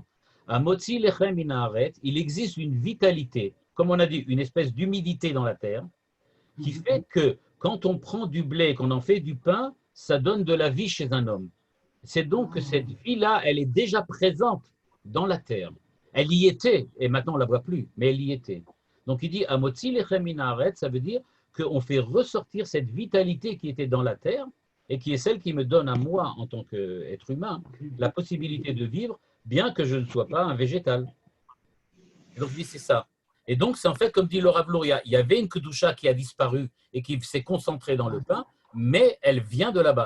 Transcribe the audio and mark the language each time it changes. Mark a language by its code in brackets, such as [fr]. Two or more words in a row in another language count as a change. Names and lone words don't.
[he] המוציא לחם מן הארץ, [fr] il existe une vitalité, comme on a dit, une espèce d'humidité dans la terre, qui fait que quand on prend du blé, qu'on en fait du pain, ça donne de la vie chez un homme. C'est donc que cette vie-là, elle est déjà présente dans la terre. Elle y était, et maintenant on ne la voit plus, mais elle y était. Donc il dit, [he] המוציא לחם מן הארץ, [fr] ça veut dire qu'on fait ressortir cette vitalité qui était dans la terre et qui est celle qui me donne à moi, en tant qu'être humain, la possibilité de vivre, bien que je ne sois pas un végétal. Et donc, je dis, c'est ça. Et donc, c'est en fait, comme dit le Rav Luria, il y avait une Kedusha qui a disparu et qui s'est concentrée dans le pain, mais elle vient de là-bas.